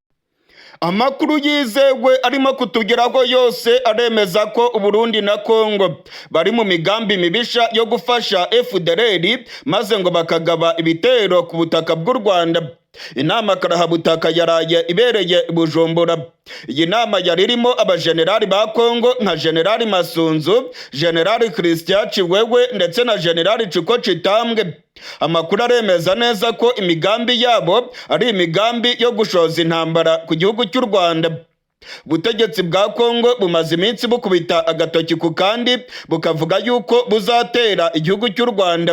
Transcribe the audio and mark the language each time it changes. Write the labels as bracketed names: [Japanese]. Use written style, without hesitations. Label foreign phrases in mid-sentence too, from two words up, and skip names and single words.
[Kinyarwanda] Amakuru yizewe arimo kutugeraho yose aremeza ko Uburundi na Kongo bari mu migambi mibisha yo gufasha FDLR maze ngo bakagaba ibitero ku butaka bw'u Rwanda. Inama karahabutaka yaraye ibereye Bujumbura. Iyi nama yari irimo abajenerali ba Kongo nka Generali Masunzu, Generali Christian Chiwewe ndetse na Generali Chiko Chitambwe. Amakuru aremeza neza ko imigambi yabo ari imigambi yo gushoza intambara ku gihugu cy'u Rwanda. Ubutegetsi bwa Kongo bumaze iminsi bukubita agatoki ku kandi bukavuga yuko buzatera igihugu cy'u Rwanda.